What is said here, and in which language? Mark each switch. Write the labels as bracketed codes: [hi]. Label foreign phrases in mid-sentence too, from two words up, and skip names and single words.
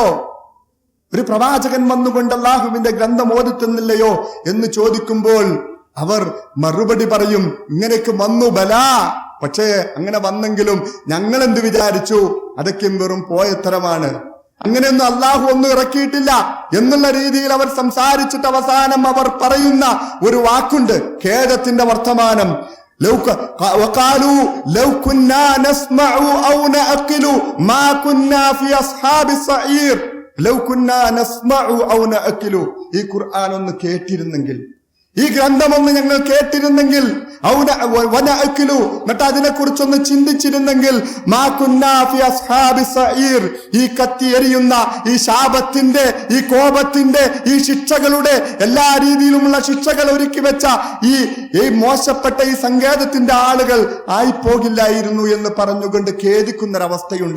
[ml] ഒരു പ്രവാചകൻ വന്നുകൊണ്ട് അല്ലാഹുവിന്റെ ഗ്രന്ഥം ഓതിത്തുന്നില്ലയോ എന്ന് ചോദിക്കുമ്പോൾ അവർ മറുപടി പറയും, ഇങ്ങനെയൊക്കെ വന്നു ബലാ, പക്ഷേ അങ്ങനെ വന്നെങ്കിലും ഞങ്ങൾ എന്ത് വിചാരിച്ചു, അതൊക്കെ വെറും പോയത്തരമാണ്, അങ്ങനെയൊന്നും അള്ളാഹു ഒന്നും ഇറക്കിയിട്ടില്ല എന്നുള്ള രീതിയിൽ അവർ സംസാരിച്ചിട്ട് അവസാനം അവർ പറയുന്ന ഒരു വാക്കുണ്ട്, ഖേദത്തിന്റെ വർത്തമാനം. [ar] وقالوا لو كنا نسمع أو نعقل ما كنا في أصحاب السعير لو كنا نسمع أو نعقل. [ml] ഈ ഖുർആൻ ഒന്ന് കേട്ടിരുന്നെങ്കിൽ, ഈ ഗ്രന്ഥമൊന്ന് ഞങ്ങൾ കേട്ടിരുന്നെങ്കിൽ, എന്നിട്ട് അതിനെ കുറിച്ചൊന്ന് ചിന്തിച്ചിരുന്നെങ്കിൽ, ഈ കത്തി എരിയുന്ന ഈ ശാപത്തിന്റെ, ഈ കോപത്തിന്റെ, ഈ ശിക്ഷകളുടെ എല്ലാ രീതിയിലുമുള്ള ശിക്ഷകൾ ഒരുക്കി വെച്ച ഈ മോശപ്പെട്ട ഈ സങ്കേതത്തിന്റെ ആളുകൾ ആയിപ്പോകില്ലായിരുന്നു എന്ന് പറഞ്ഞുകൊണ്ട് ഖേദിക്കുന്നൊരവസ്ഥയുണ്ട്.